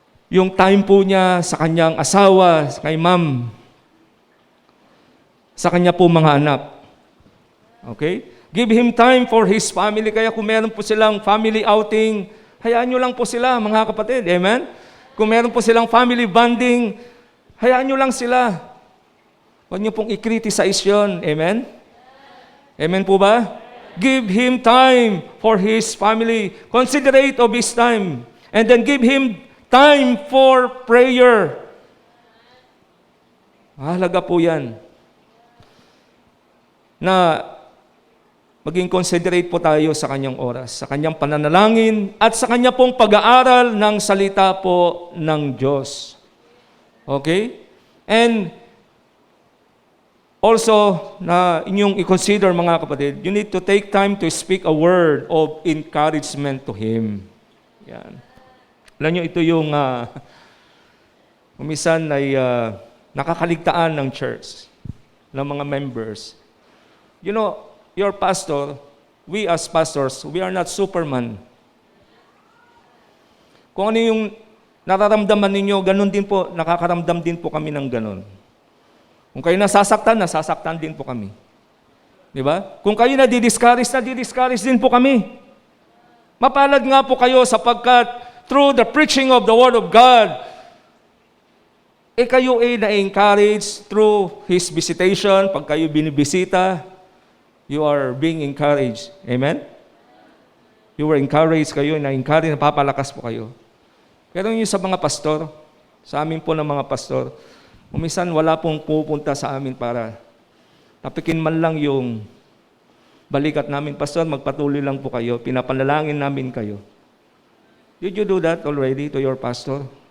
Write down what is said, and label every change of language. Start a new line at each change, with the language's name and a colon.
Filipino: Yung time po niya sa kanyang asawa, kay ma'am, sa kanya po mga anak.
English: Okay? Give him time for his family.
Filipino: Kaya kung meron po silang family outing, hayaan nyo lang po sila, mga kapatid. Amen? Kung meron po silang family bonding, hayaan nyo lang sila. Huwag nyo pong i-criticize yun. Amen? Amen po ba?
English: Give him time for his family. Considerate of his time. And then give him time for prayer.
Filipino: Mahalaga po yan. Na maging considerate po tayo sa kanyang oras, sa kanyang pananalangin, at sa kanya pong pag-aaral ng salita po ng Diyos.
English: Okay? And also,
Filipino: na inyong i-consider mga kapatid,
English: you need to take time to speak a word of encouragement to him.
Filipino: Yan. Alam nyo, ito yung kumisan ay nakakaligtaan ng church, ng mga members.
English: You know, your pastor, we as pastors, we are not Superman.
Filipino: Kung ano yung nararamdaman ninyo, ganun din po, nakakaramdam din po kami ng ganun. Kung kayo nasasaktan din po kami. Di ba? Kung kayo nadidiscourage din po kami. Mapalad nga po kayo sapagkat
English: through the preaching of the Word of God,
Filipino: kayo na-encourage
English: through His visitation,
Filipino: pag kayo binibisita,
English: you are being encouraged.
Filipino: Amen?
English: You were encouraged
Filipino: kayo, na-encourage, napapalakas po kayo. Pero yung sa mga pastor, sa amin po ng mga pastor, umisan wala pong pupunta sa amin para tapikin man lang yung balikat namin. Pastor, magpatuloy lang po kayo, pinapanalangin namin kayo.
English: Did you do that already to your pastor?